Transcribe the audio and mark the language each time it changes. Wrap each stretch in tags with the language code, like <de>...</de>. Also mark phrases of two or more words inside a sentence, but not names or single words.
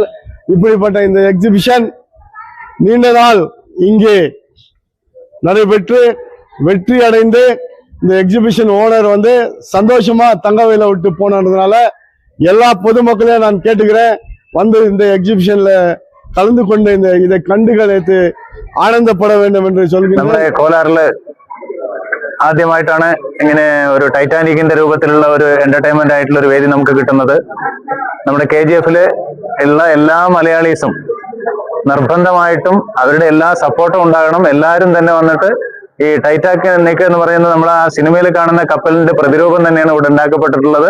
<ta>இப்படிப்பட்ட இந்த எக்ஸிபிஷன் நீண்ட நாள் இங்கே நடைபெற்று வெற்றி அடைந்து இந்த</ta> <en>exhibition owner</en> <ta>சந்தோஷமா தங்கவயலை விட்டு போனதுனால எல்லா பொதுமக்களையும் நான் கேட்டுக்கிறேன், இந்த எக்ஸிபிஷன்ல கலந்து கொண்டு இதை கண்டுகளித்து ஆனந்தப்பட வேண்டும் என்று சொல்கிறேன்.</ta> <ml>നമ്മുടെ കോലാറില് ആദ്യമായിട്ടാണ് ഇങ്ങനെ ഒരു ടൈറ്റാനിക്കിന്റെ രൂപത്തിലുള്ള ഒരു എന്റർടൈൻമെന്റ് ആയിട്ടുള്ള ഒരു വേദി നമുക്ക് കിട്ടുന്നത്. നമ്മുടെ KGF-ല് ഉള്ള എല്ലാ മലയാളീസും നിർബന്ധമായിട്ടും അവരുടെ എല്ലാ സപ്പോർട്ടും ഉണ്ടാകണം. എല്ലാവരും തന്നെ വന്നിട്ട് ഈ ടൈറ്റാനിക് എന്ന് പറയുന്നത് നമ്മൾ ആ സിനിമയിൽ കാണുന്ന കപ്പലിന്റെ പ്രതിരൂപം തന്നെയാണ് ഇവിടെ ഉണ്ടാക്കപ്പെട്ടിട്ടുള്ളത്.</ml>